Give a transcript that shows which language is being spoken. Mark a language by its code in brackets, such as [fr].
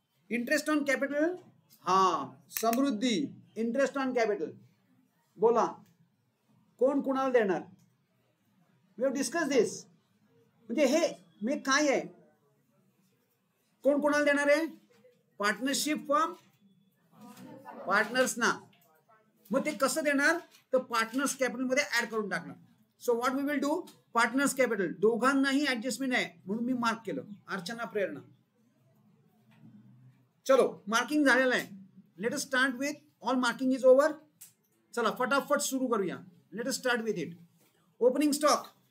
[mr] Interest on capital हा समृद्धी. Interest on capital बोला, कोण कुणाला देणार? [en] We have discuss this. [mr] म्हणजे हे मी काय आहे, कोण कोणाला देणार आहे? पार्टनरशिप फॉर्म पार्टनर्स ना. मग ते कसं देणार? तर पार्टनर्स कॅपिटल मध्ये ऍड करून टाकणार. [en] So what we will do? [mr] Partners capital दोघांनाही ऍडजस्टमेंट आहे म्हणून मी मार्क केलं. अर्चना, प्रेरणा. चलो मार्किंग झालेलं आहे. [en] Let us start with all marking is over. [mr] चला फटाफट सुरू करूया. [en] Let us start with it. Opening stock.